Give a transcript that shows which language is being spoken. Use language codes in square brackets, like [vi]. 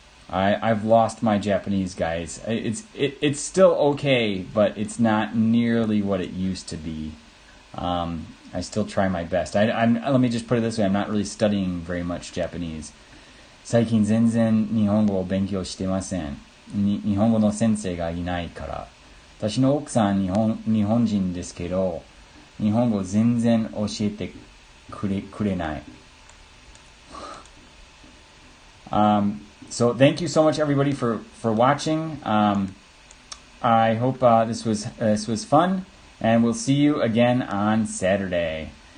[ja] I've lost my Japanese, guys. It's still okay, but it's not nearly what it used to be. I still try my best. Let me just put it this way. I'm not really studying very much Japanese. 最近全然日本語を勉強してません。日本語の先生がいないから。私の奥さん日本人ですけど、日本語全然教えてくれない。 [en] So thank you so much, everybody, for watching. I hope this was fun, and we'll see you again on Saturday.